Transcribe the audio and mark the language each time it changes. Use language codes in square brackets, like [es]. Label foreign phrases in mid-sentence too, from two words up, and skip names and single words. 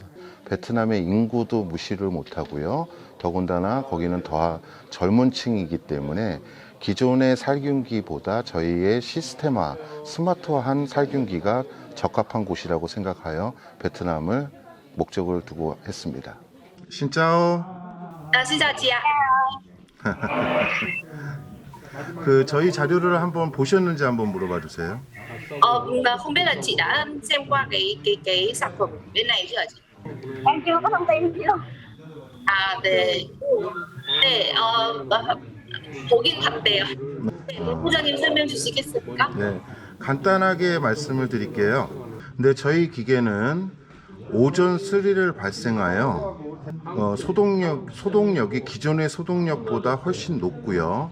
[ko] 베트남의 인구도 무시를 못하고요. 더군다나 거기는 더 젊은 층이기 때문에 기존의 살균기보다 저희의 시스템화, 스마트화한 살균기가 적합한 곳이라고 생각하여 베트남을 목적을 두고 했습니다. [vi] xin chào. 신짜지야. [ko] 그 저희 자료를 한번 보셨는지 한번 물어봐 주세요. [vi] Không biết là chị đã xem qua cái sản phẩm bên này chưa hả chị? Em chưa có thông tin gì đâu. [ko] 네, 보긴 봤대요. 본부장님 설명 주시겠습니까? 네, 간단하게 말씀을 드릴게요. 근데 저희 기계는 오존 3를 발생하여 소독력이 기존의 소독력보다 훨씬 높고요.